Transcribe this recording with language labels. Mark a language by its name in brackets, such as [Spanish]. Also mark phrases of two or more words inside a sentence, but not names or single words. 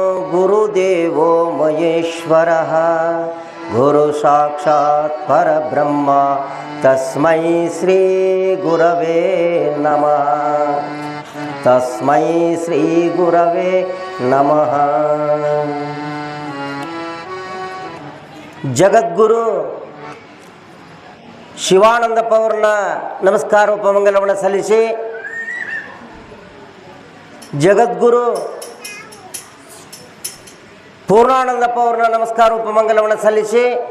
[Sanskrit] ಗುರುದೇವೋ ಮಹೇಶ್ವರಃ ಗುರು ಸಾಕ್ಷಾತ್ ಪರಬ್ರಹ್ಮ ತಸ್ಮೈ ಶ್ರೀ ಗುರವೇ ನಮಃ. ತಸ್ಮೈ ಶ್ರೀ ಗುರವೇ ನಮಃ. [Kannada] ಜಗದ್ಗುರು ಶಿವಾನಂದಪ್ಪ ಅವ್ರನ್ನ ನಮಸ್ಕಾರ ಉಪಮಂಗಲವನ್ನು ಸಲ್ಲಿಸಿ, ಜಗದ್ಗುರು ಪೂರ್ಣಾನಂದಪ್ಪ ಅವ್ರನ್ನ ನಮಸ್ಕಾರ ಉಪಮಂಗಲವನ್ನು ಸಲ್ಲಿಸಿ,